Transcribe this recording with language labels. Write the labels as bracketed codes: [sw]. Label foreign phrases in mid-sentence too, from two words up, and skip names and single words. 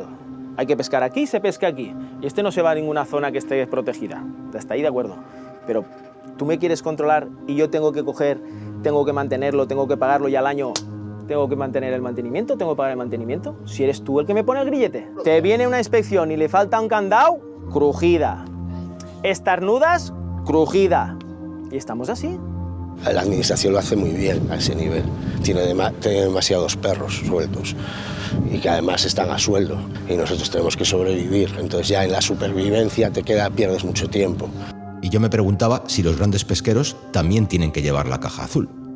[es] Hay que pescar aquí, se pesca aquí. Y este no se va a ninguna zona que esté protegida. Hasta ahí de acuerdo. Pero tú me quieres controlar y yo tengo que coger, tengo que mantenerlo, tengo que pagarlo y al año tengo que mantener el mantenimiento, tengo que pagar el mantenimiento. Si eres tú el que me pone el grillete. Te viene una inspección y le falta un candado, crujida. Estarnudas, crujida. Y estamos así. La administración lo hace muy bien a ese nivel. Tiene demasiados perros sueltos y que además están a sueldo y nosotros tenemos que sobrevivir. Entonces ya en la supervivencia pierdes mucho tiempo. Y yo me preguntaba si los grandes pesqueros también tienen que llevar la caja azul.